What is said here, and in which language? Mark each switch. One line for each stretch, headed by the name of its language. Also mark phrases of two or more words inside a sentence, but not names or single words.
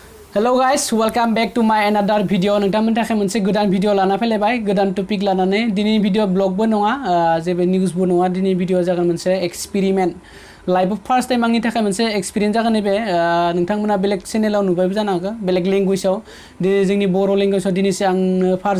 English: Hello guys, welcome back to my another video.
Bodo: नोंथांमोननि थाखाय मोनसे गोदान भिडियो लाना फैलायबाय गोदान टपिक लानानै दिनै भिडियो ब्लगबो नङा जेबो निउसबो नङा दिनै भिडियो जागोन मोनसे
English: experiment life first time
Bodo: आंनि थाखाय मोनसे एक्सपिरियेन्स जागोन नैबे नोंथांमोना बेलेग चेनेलाव नुबायबो जानो हागौ बेलेग लेंगुवेजाव दिनै जोंनि बर' लेंगुवेजाव दिनैसो आंनो फार्स्ट